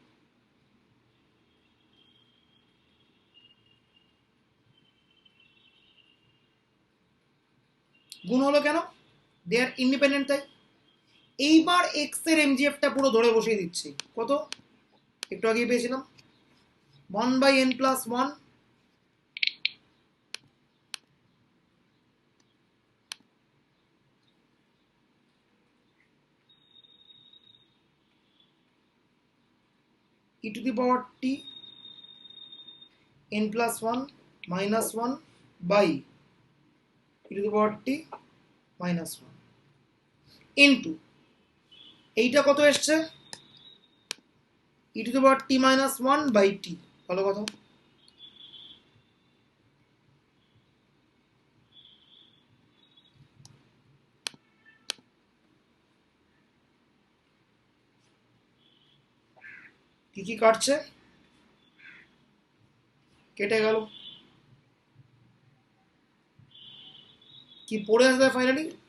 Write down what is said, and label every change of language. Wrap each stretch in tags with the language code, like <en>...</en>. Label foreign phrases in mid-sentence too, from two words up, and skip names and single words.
<bn>গুণ হলো কেন?</bn> <en>they are independent তাই।</en> <bn>এইবার এক্স এর এমজিএফটা পুরো ধরে বসিয়ে দিচ্ছি। কত? একটু আগেই পেয়েছিলাম</bn> <en>1/n+1 e to the power t n+1 -1 by e to the power t -1 ইন্টু</en> <bn>এইটা কত এসছে?</bn> <en>e to the power t -1 by t।</en> <bn>ভালো কথা। কি কাটছে? কেটে গেল। কি পড়ে আসবে ফাইনালি?</bn>